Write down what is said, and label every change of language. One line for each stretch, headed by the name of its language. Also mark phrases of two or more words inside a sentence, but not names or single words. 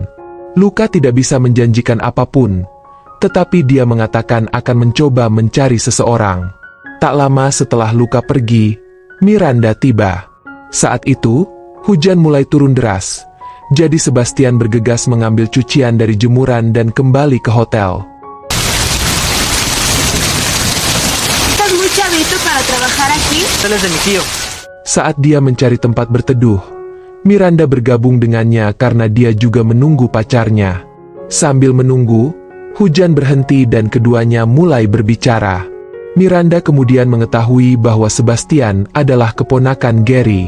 Indonesian: Luca tidak bisa menjanjikan apapun, tetapi dia mengatakan akan mencoba mencari seseorang. Tak lama setelah Luca pergi, Miranda tiba. Saat itu, hujan mulai turun deras. Jadi Sebastian bergegas mengambil cucian dari jemuran dan kembali ke hotel.
Spanish: ¿Estás muy chavito para trabajar aquí? Sales de mi tío.
Indonesian: Saat dia mencari tempat berteduh, Miranda bergabung dengannya karena dia juga menunggu pacarnya. Sambil menunggu, hujan berhenti dan keduanya mulai berbicara. Miranda kemudian mengetahui bahwa Sebastian adalah keponakan Gary.